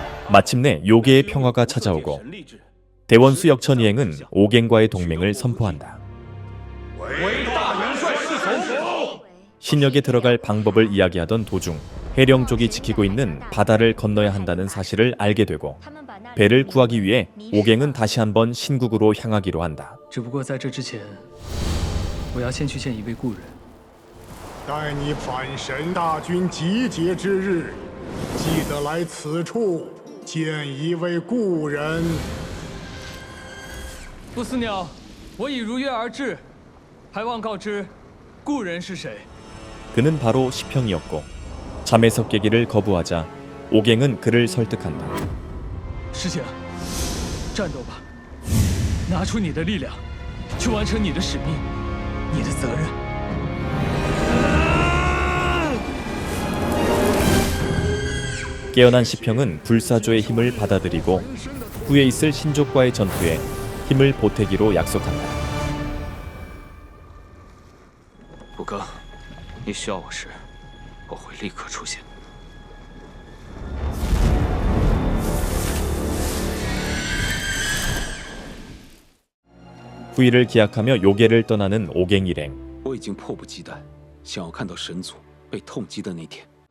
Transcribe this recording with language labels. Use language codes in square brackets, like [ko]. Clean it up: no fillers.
[ko] 마침내 요괴의 평화가 찾아오고 대원수 역천이행은 오갱과의 동맹을 선포한다. 신역에 들어갈 방법을 이야기하던 도중 해령족이 지키고 있는 바다를 건너야 한다는 사실을 알게 되고 배를 구하기 위해 오갱은 다시 한번 신국으로 향하기로 한다. [zh] 只不过在这之前，我要先去见一位故人。待你反神大军集结之日，记得来此处见一位故人。不死鸟，我已如约而至，还望告知故人是谁。 [ko] 그는 바로 시평이었고 잠에서 깨기를 거부하자 오갱은 그를 설득한다. [zh] 师姐，战斗吧，拿出你的力量，去完成你的使命，你的责任。 [ko] 깨어난 시평은 불사조의 힘을 받아들이고 후에 있을 신족과의 전투에 힘을 보태기로 약속한다. [zh] 吴刚，你需要我时，我会立刻出现。 [ko] 후일을 기약하며 요괴를 떠나는 오갱 일행. [zh] 我已经迫不及待，想要看到神族被痛击的那天。